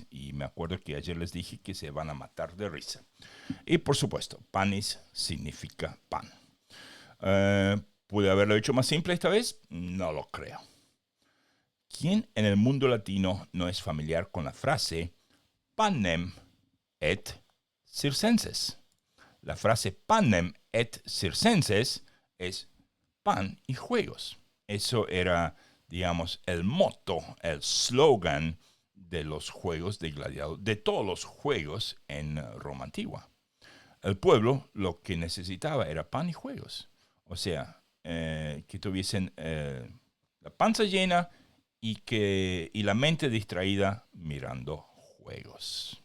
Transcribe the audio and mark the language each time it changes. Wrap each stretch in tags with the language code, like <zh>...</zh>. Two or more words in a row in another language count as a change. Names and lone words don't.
<es>Y me acuerdo que ayer les dije que se van a matar de risa. Y por supuesto, panis significa pan. ¿Pude haberlo hecho más simple esta vez? No lo creo. ¿Quién en el mundo latino no es familiar con la frase</es> <la>panem et circenses?</la> <es>La frase</es> <la>panem et circenses</la> <es>es pan y juegos. Eso era, digamos, el motto, el slogan de los juegos de gladiador, de todos los juegos en Roma antigua. El pueblo lo que necesitaba era pan y juegos. O sea, que tuviesen la panza llena y la mente distraída mirando juegos.</es>